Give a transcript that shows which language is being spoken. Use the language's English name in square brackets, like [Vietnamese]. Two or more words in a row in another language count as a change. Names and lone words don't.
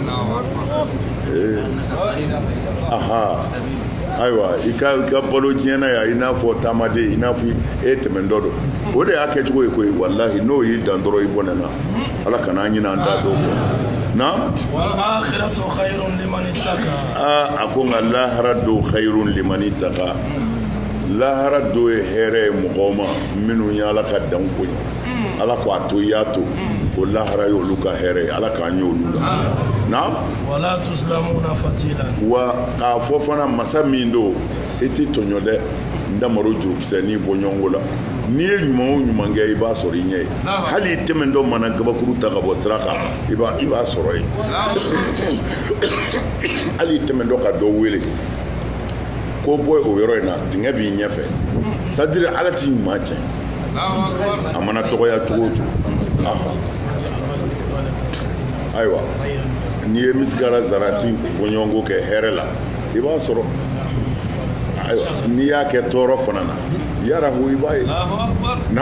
[Bambara] ayiwa i ka balo diɲɛna yan i n'a fɔ taamaden i n'a fɔ e tɛmɛntɔ don o de y'a kɛcogo ye koyi walahi n'o y'i dan dɔrɔn i bɔnɛ na ala kana an ɲinɛ an da dɔw kɔ na a ko nka lahara do [Arabic] khayrun liman ittaqa [Bambara] lahara do ye hɛrɛ ye mɔgɔw ma minnu ye ala ka dan ko ye ala ko a to i y'a to o lahara ye olu ka hɛrɛ ye ala k'an ye olu la na [Arabic] wala tuslamuna fatilan [Bambara] wa k'a fɔ fana masa min do i tɛ tɔɲɔ dɛ n damaro jurukisɛ n'i bɔ ɲɔgɔn la n'i ye ɲuman o ɲuman kɛ i b'a sɔrɔ i ɲɛ ye hali i tɛmɛntɔ mana gabakuru ta ka bɔ sira kan i b'a sɔrɔ ye hali i tɛmɛntɔ ka dɔ wele ko bɔ o yɔrɔ in na dingɛ b'i ɲɛfɛ [French] c'est-à-dire [Bambara] ala t'i ɲuman tiɲɛ a mana dɔgɔya cogo o cogo ayiwa n'i ye misigara zarati bɔɲɔgɔnko kɛ hɛrɛ la i b'a sɔrɔ ayiwa n'i y'a kɛ tɔɔrɔ fana na yarahu i b'a ye na